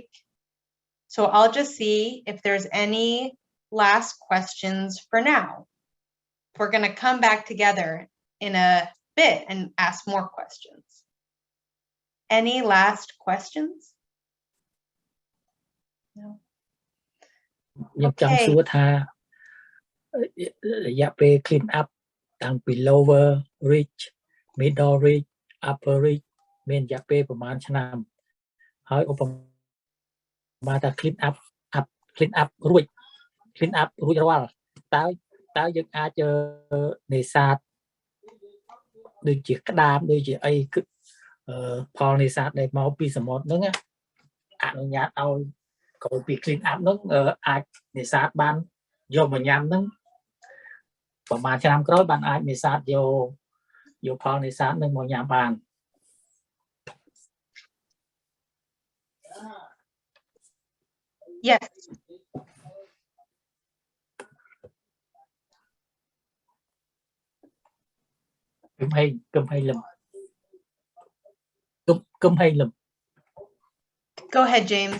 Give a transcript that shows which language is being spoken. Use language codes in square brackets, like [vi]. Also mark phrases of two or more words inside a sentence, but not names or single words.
[en] So I'll just see if there's any last questions for now. We're going to come back together in a bit and ask more questions. Any last questions? No. [km] ខ្ញុំចង់សួរថារយៈពេល [en] clean up [km] តាំងពី [en] lower reach middle reach upper reach [km] មានរយៈពេល ប្រហែលឆ្នាំ ហើយឧបមាថា [en] clean up [km] រួចរាល់តើយើងអាចនេសាទដូចជាក្តាមដូចជាអីគឺផលនេសាទដែលមកពីសមុទ្រហ្នឹងអនុញ្ញាតឲ្យក្រោយពី [en] clean up [km] ហ្នឹងអាចនេសាទបានយកមកញ៉ាំហ្នឹងប្រហែលឆ្នាំក្រោយបានអាចនេសាទយកផលនេសាទហ្នឹងមកញ៉ាំបាន [en] Yes. Go ahead, James.